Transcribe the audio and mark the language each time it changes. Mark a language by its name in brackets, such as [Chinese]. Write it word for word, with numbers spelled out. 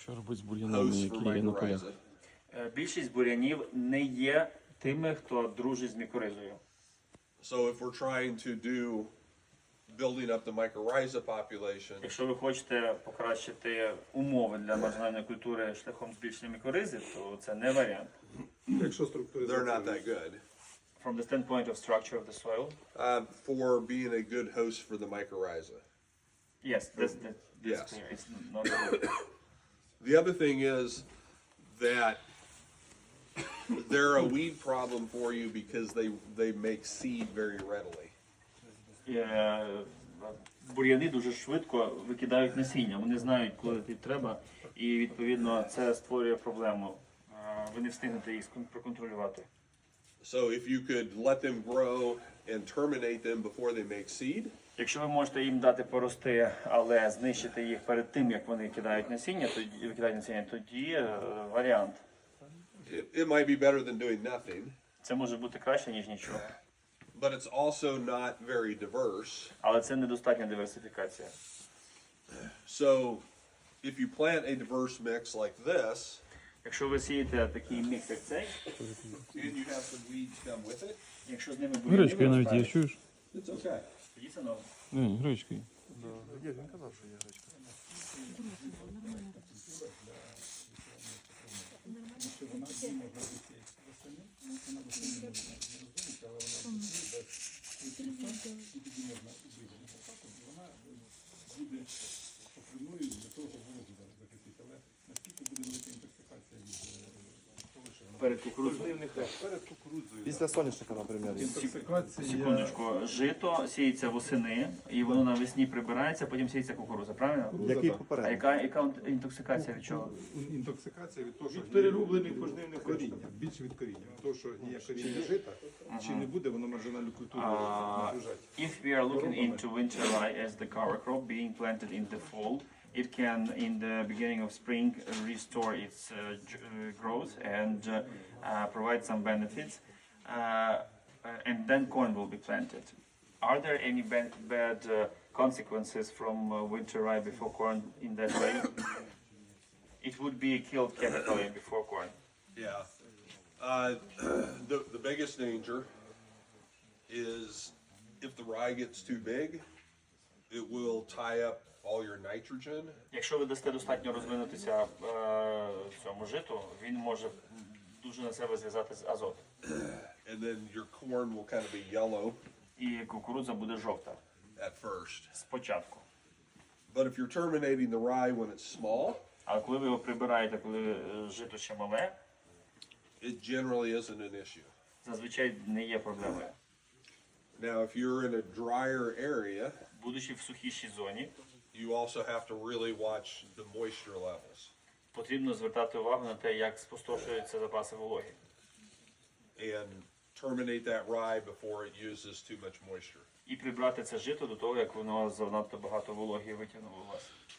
[Ukrainian] Що робить з бур'янами, які є на полях? Е, Більшість бур'янів не є тими, хто дружить з мікоризою. [English] So if we're trying to do building up the mycorrhiza population, [Ukrainian] Якщо ви хочете покращити умови для маржинальної культури шляхом збільшення мікоризи, то це не варіант. Якщо структуризація. [English] they're not that good From the standpoint of structure of the soil, uh, for being a good host for the mycorrhiza. yes, that's, that's, that's Yes. clear. It's not good. The other thing is that they're a weed problem for you because they they make seed very readily. [Ukrainian] Е, Бур'яни дуже швидко викидають насіння. Вони знають, коли їх треба, і відповідно це створює проблему. Е, Ви не встигнете їх скон- проконтролювати. [English] So if you could let them grow and terminate them before they make seed, [Ukrainian] Якщо ви можете їм дати порости, але знищити їх перед тим, як вони кидають насіння, тоді викидають насіння, тоді е, варіант. [English] it, it might be better than doing nothing, [Ukrainian] Це може бути краще, ніж нічого. [English] but it's also not very diverse. [Ukrainian] Але це недостатня диверсифікація. [English] So if you plant a diverse mix like this, [Ukrainian] Якщо ви сієте такий мікс, як цей, [English] and you have some weeds come with it, [Ukrainian] якщо з ними бур'яни Гречкою навіть є, виростають, чуєш? [English] it's okay. [Ukrainian] тоді це норм. Ні, гречкою. Перед кукурудзою. Після соняшника, наприклад. Секундочку, жито сіється восени, і воно навесні прибирається, потім сіється кукурудза, правильно? Який А попередній? яка, яка інтоксикація від чого? Інтоксикація від того, що від перерублених пожнивних коріння. Більше від коріння. Від того, що є коріння жита, чи не буде воно маржинальну культуру А. нагружати. [English] If we are looking into winter rye as the cover crop being planted in the fall, it can, in the beginning of spring, restore its uh, j- uh, growth and uh, uh, provide some benefits, uh, uh, and then corn will be planted. Are there any ban- bad uh, consequences from uh, winter rye before corn in that way? It would be killed chemically before corn. Yeah. Uh, the, the biggest danger is if the rye gets too big, it will tie up all your nitrogen. [Ukrainian] Якщо ви дасте достатньо розвинутися е, цьому житу, він може дуже на себе зв'язати з азот. [English] And then your corn will kind of be yellow [Ukrainian] І кукурудза буде жовта [English] at first. [Ukrainian] спочатку. [English] But if you're terminating the rye when it's small, [Ukrainian] Але коли ви його прибираєте, коли е, жито ще мале, [English] it generally isn't an issue. [Ukrainian] зазвичай не є проблемою. [English] Now, if you're in a drier area, [Ukrainian] Будучи в сухішій зоні, [English] you also have to really watch the moisture levels. [Ukrainian] потрібно звертати увагу на те, як спустошуються запаси вологи. [English] And terminate that rye before it uses too much moisture. [Ukrainian] І прибрати це жито до того, як воно занадто багато вологи витягнуло у вас.